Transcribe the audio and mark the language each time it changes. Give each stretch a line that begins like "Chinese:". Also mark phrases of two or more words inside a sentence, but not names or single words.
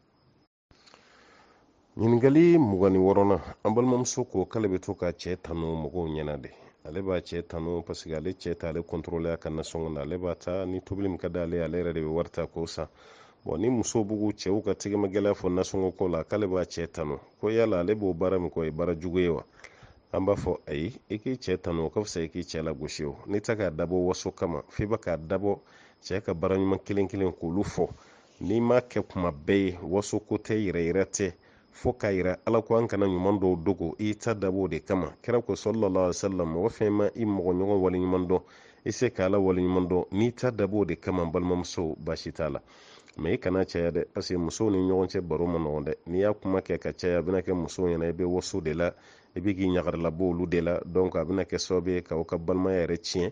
Bambara: ɲininkali 26 na an balimamuso ko k'ale bɛ to ka cɛ tanu mɔgɔw ɲɛna de ale b'a cɛ tanu
French: parce que
Bambara: ale cɛ t'ale contrôler a ka nasɔngɔ na ale b'a ta ni tobili min ka d'ale ale yɛrɛ de bɛ wari ta k'o san ni muso b'u cɛw ka tɛgɛmagɛlɛya fɔ nasɔngɔ ko la k'ale b'a cɛ tanu ko yala ale b'o baara min kɛ o ye baara jugu ye wa an b'a fɔ ayi i k'i cɛ tanu o ka fisa i k'i cɛ lagosi o n'i tɛ k'a dabɔ waso kama f'i bɛ k'a dabɔ cɛ ka baara ɲuman kelen kelen k'olu fɔ n'i m'a kɛ kuma bɛɛ ye waso ko tɛ yɛrɛ tɛ fo k'a yira ala ko an kana ɲuman dɔw dogo i ta dabɔ o de kama kira ko
Arabic: sallallahu alaihi
Bambara: wasallam mɔgɔ fɛn ma i mɔgɔ ɲɔgɔn wale ɲuman dɔn i se ka ala wale ɲuman dɔn n'i ta dabɔ o de kama balimamuso baasi t'a la mɛ i kana caya dɛ
French: parce que
Bambara: musow ni ɲɔgɔn cɛ baro ma nɔgɔn dɛ n'i y'a kuma kɛ ka caya a bɛna kɛ musow ɲɛna i bɛ waso de la i bɛ k'i ɲagarila bɔ olu de la donc a bɛna kɛ sababu ye k'aw ka balimaya yɛrɛ tiɲɛ